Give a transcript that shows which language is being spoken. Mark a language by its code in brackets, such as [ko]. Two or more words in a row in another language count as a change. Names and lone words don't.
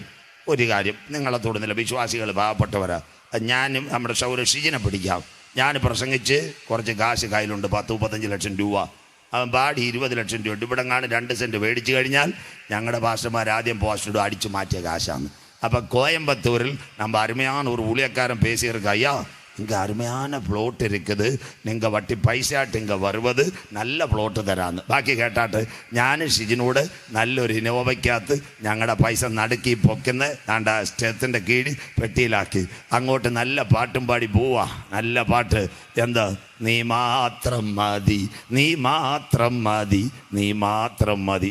[ml] ഒരു കാര്യം നിങ്ങളെ തൊടുന്നില്ല, വിശ്വാസികൾ പാവപ്പെട്ടവരാ. ഞാനും നമ്മുടെ ഷിജിനെ പിടിക്കാം. ഞാൻ പ്രസംഗിച്ച് കുറച്ച് കാശ് കയ്യിലുണ്ട്, 10-35 ലക്ഷം രൂപ. അവൻ പാടി 20 ലക്ഷം രൂപ. ഇവിടെ കാണും 2 സെൻറ്റ് മേടിച്ചു കഴിഞ്ഞാൽ ഞങ്ങളുടെ പാസ്റ്റർമാർ ആദ്യം പോസ്റ്റിടും, അടിച്ചു മാറ്റിയ കാശാണ്. അപ്പം കോയമ്പത്തൂരിൽ [ta] நம்ம அருமையான ஒரு ஊழியக்காரன் பேசியிருக்க, ஐயா இங்கே அருமையான പ്ലോട്ട് இருக்குது, [ml] നിങ്ങൾ വട്ടി പൈസയായിട്ട് ഇങ്ങ വരുന്നത്, നല്ല പ്ലോട്ട് തരാമെന്ന്. ബാക്കി കേട്ടാട്ട് ഞാൻ ഷിജിനോട് നല്ലൊരു ഇനോവയ്ക്കകത്ത് ഞങ്ങളുടെ പൈസ നടുക്കി പൊക്കുന്ന താണ്ട സ്റ്റെത്തിൻ്റെ കീഴിൽ പെട്ടിയിലാക്കി അങ്ങോട്ട് നല്ല പാട്ടും പാടി പോവാ. നല്ല പാട്ട്. എന്താ? നീ മാത്രം മതി, നീ മാത്രം മതി, നീ മാത്രം മതി.